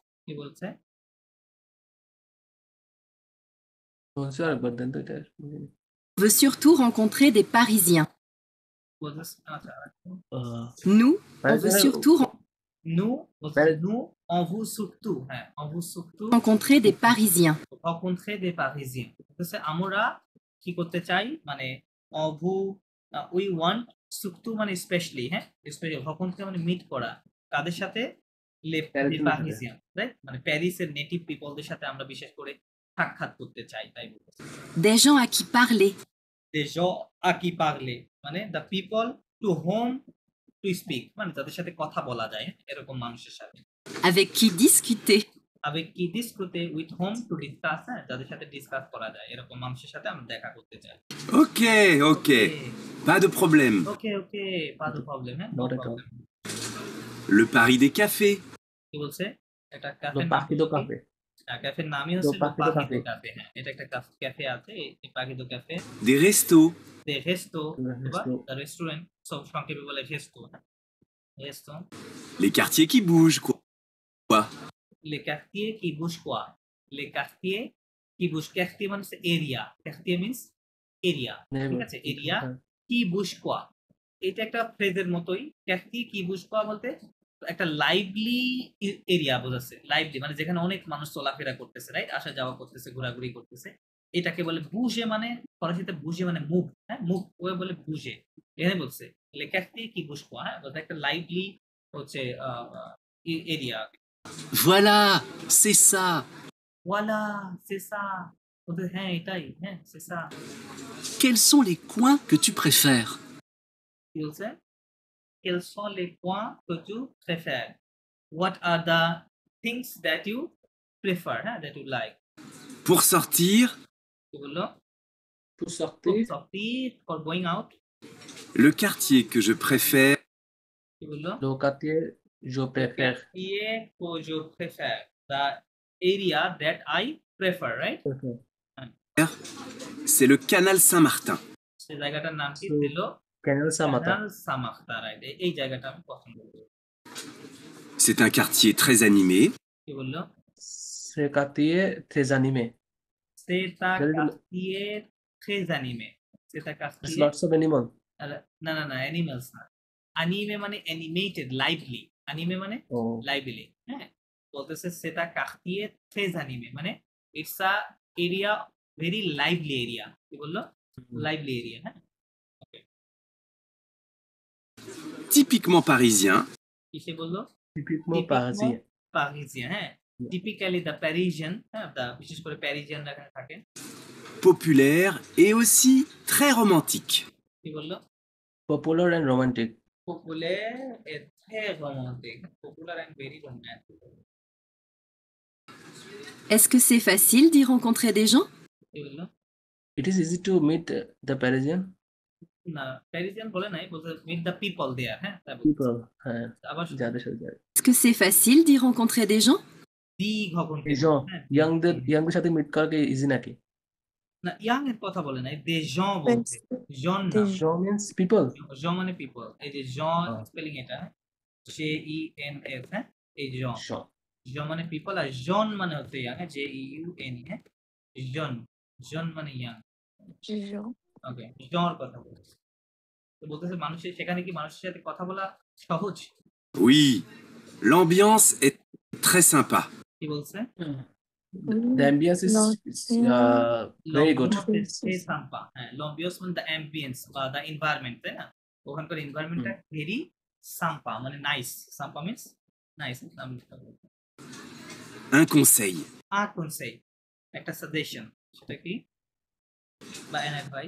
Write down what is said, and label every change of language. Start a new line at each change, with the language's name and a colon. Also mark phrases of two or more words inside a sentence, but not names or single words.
Bangla: কি বলছে বলছি আরেকবার দেন তো এটা
French: On veut surtout rencontrer des Parisiens.
Bangla: বলতেছে আচ্ছা
French: Nous, on veut surtout nous nous on vous surtout হ্যাঁ on vous surtout rencontrer des Parisiens. rencontrer des Parisiens
Bangla: বলতেছে আমরা কি করতে চাই মানে
English: we want
Bangla: surtout মানে স্পেশালি হ্যাঁ স্পেশালি rencontrer মানে মিট করা তাদের সাথে
French: les Parisiens
Bangla: রাইট মানে প্যারিসের
English: native people
Bangla: সাথে আমরা বিশেষ করে সাক্ষাৎ করতে চাই তাই বলতেছে
French: Des gens à qui parler. des gens à qui parler
Bangla: মানে
English: the people to whom to speak
Bangla: মানে তাদের সাথে কথা বলা যায় এরকম মানুষের সাথে
French: Avec qui discuter. avec qui discuter
English: with whom to discuss
Bangla: যাদের সাথে ডিসকাস করা যায় এরকম মানুষের সাথে আমরা দেখা করতে চাই
French: Ok, ok. Pas de problème.
English: okay okay
French: pas de problème
Bangla: হ্যাঁ
English: Not at all.
French: Le Paris des cafés.
Bangla: কি বলছে এটা লো ক্যাফে পাখিদো কাফে ক্যাফের নামই হচ্ছে পাখিদো পাখিদো কাফে। ক্যাফে হ্যাঁ এটা একটা ক্যাফে আছে এই পাখিদো ক্যাফে
French: Des restos. des restos resto.
Bangla: রেস্টুরেন্ট সব সংক্ষেপে বলে রেস্টো রেস্টো
French: Les quartiers qui bougent, quoi. les quartiers qui bougent quoi les quartiers qui bougent
Bangla: quartier মানে হচ্ছে এরিয়া quartier means এরিয়া ঠিক আছে এরিয়া
French: qui bouge quoi
Bangla: এটা একটা ফ্রেজের মতোই quartier
French: qui bouge quoi
Bangla: বলতে একটা লাইভলি এরিয়া বোঝাচ্ছে লাইভলি মানে যেখানে অনেক মানুষ চলাফেরা করতেছে রাইট আসা যাওয়া করতেছে ঘোরাঘুরি করতেছে এটাকে বলে বুঝে মানে ফরাসিতে বুঝে মানে মুভ হ্যাঁ মুভ ওয়ে বলে বুঝে এখানে বলছে
French: le quartier qui bouge quoi
Bangla: হ্যাঁ বলতে একটা লাইভলি হচ্ছে এরিয়া
French: Voilà, c'est ça. Voilà, c'est ça.
Bangla: হ্যাঁ এটাই হ্যাঁ
French: c'est ça. Quels sont les coins que tu préfères?
Bangla: কি বলছে?
French: Quels sont les coins que tu préfères?
English: What are the things that you prefer, that you like?
French: Pour sortir,
Bangla: কি বললো?
French: Pour Pour sortir, sortir,
English: for going out.
French: le quartier que je préfère,
Bangla: কি বললো?
French: le quartier je préfère. Quartier que je préfère.
English: The area that I prefer, right?
French: c'est le canal Saint-Martin.
Bangla: সেই জায়গাটার নাম কি ছিল?
French: Canal Saint-Martin. Canal Saint-Martin,
English: right?
Bangla: এই জায়গাটা আমি পছন্দ করি।
French: C'est un quartier très animé.
Bangla: কি বললো?
French: Ce quartier très animé. C'est un quartier très animé. C'est un
English: There's
French: quartier
English: lots of animals.
Bangla: না না না অ্যানিমালস না অ্যানিমে মানে অ্যানিমেটেড লাইভলি অ্যানিমে মানে
English: Oh,
Bangla: লাইভলি হ্যাঁ বলতেছে সেটা
French: quartier très animé
Bangla: মানে
English: it's a area very lively area
Bangla: কি বললো
English: lively area
Bangla: হ্যাঁ
French: Typiquement parisien,
Bangla: কিসে বললো
French: typiquement parisien.
Bangla: পারিজিয়ান হ্যাঁ
English: typically the Parisian
Bangla: হ্যাঁ বিশেষ করে প্যারিজিয়ানরা এখানে থাকে
French: populaire et aussi très romantique.
Bangla: কি বললো
English: Popular and romantic. popular and
French: très romantique
English: popular and very romantic
French: Est-ce que c'est facile d'y rencontrer des gens?
Bangla: কি বললো
English: It is easy to meet the Parisian
Bangla: না প্যারিজিয়ান বলে নাই বলতে
English: meet the people there
Bangla: হ্যাঁ
English: people. হ্যাঁ,
Bangla: আবার যাদের সাথে যায়।
French: Est-ce que c'est facile d'y rencontrer des gens? দি ঘকন
Bangla: এই youngদের সাথে মিট করা কি ইজি নাকি? না ইয়াং এর কথা বলে নাই দে জন বলতে জন না
English: Jean means people.
Bangla: জন মানে পিপল এই যে জন হ্যাঁ। স্পেলিং এটা জে ই এন এস হ্যাঁ এই জন
French: Jean.
Bangla: জন মানে পিপল আর জন মানে হচ্ছে ইয়াং জে ই ইউ এন হ্যাঁ জন জন মানে ইয়াং ওকে জনের কথা বলছে তো বলতেছে মানুষের সেখানে কি মানুষের সাথে কথা বলা সহজ
French: Oui, l'ambiance est très sympa.
Bangla: কি বলছে
English: The ambience is very good.
Bangla: সাম্পা হ্যাঁ লম্বিয়াস মানে
English: the ambience
Bangla: বা
English: the environment
Bangla: তাই না ওখানকার এনভায়রনমেন্টটা ভেরি সাম্পা মানে নাইস সাম্পা মিন্স নাইস
French: Un conseil,
Bangla: আর কনসেই একটা সাজেশন সেটা কি বা
English: an advice